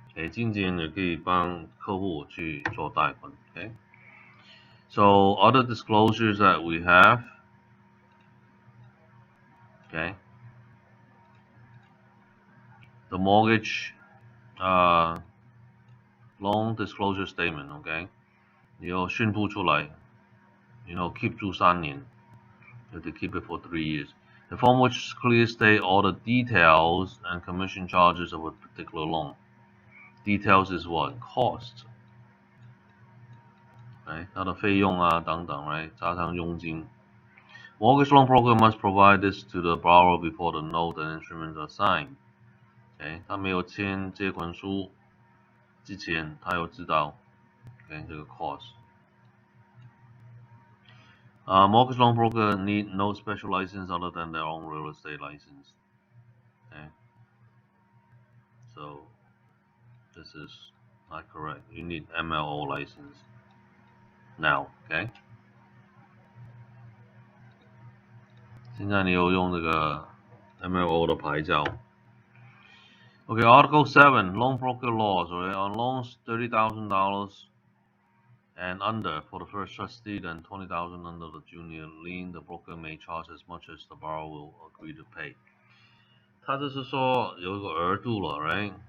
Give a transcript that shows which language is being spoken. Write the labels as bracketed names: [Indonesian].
[Chinese] 经纪人也可以帮客户去做贷款 ，OK？ [English] So other disclosures that we have, okay? The mortgage loan disclosure statement, okay? [Chinese] 你要宣布出来 keep 住3年 [English] You have to keep it for 3 years. The form which clearly state all the details and commission charges of a particular loan. Details is what? Cost. Right? [Chinese] 它的费用啊等等 right? 加上佣金 [English] Mortgage loan broker must provide this to the borrower before the note and instruments are signed. Okay? [Chinese] 他没有签借款书之前，他要知道 okay, 这个 cost. [English] Mortgage loan broker need no special license other than their own real estate license. Okay? So this is not correct. You need MLO license now. Okay? [Chinese] 现在你有用这个 MLO 的牌照。 [English] Okay, Article 7, loan broker laws. Okay, on loans $30,000 and under for the first trustee, then 20,000 under the junior lien, the broker may charge as much as the borrower will agree to pay. [Chinese] 它就是说有一个额度了 ，right？